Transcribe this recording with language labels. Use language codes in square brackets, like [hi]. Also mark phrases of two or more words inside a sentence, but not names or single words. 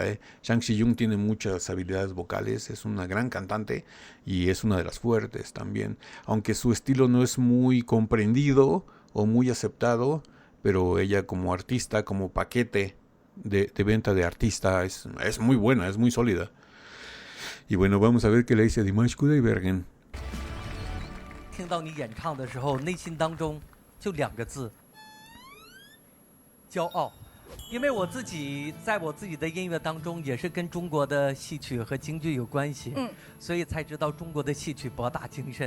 [es] Zhang Zhiyun tiene muchas habilidades vocales, es una gran cantante y es una de las fuertes también. Aunque su estilo no es muy comprendido o muy aceptado, pero ella como artista, como paquete de venta de artista es muy buena, es muy sólida. Y bueno, vamos a ver qué le dice Dimash Kudaibergen. [zh] 听到你演唱的时候，内心当中就2个字：骄傲。因为我自己在我自己的音乐当中也是跟中国的戏曲和京剧有关系，所以才知道中国的戏曲博大精深。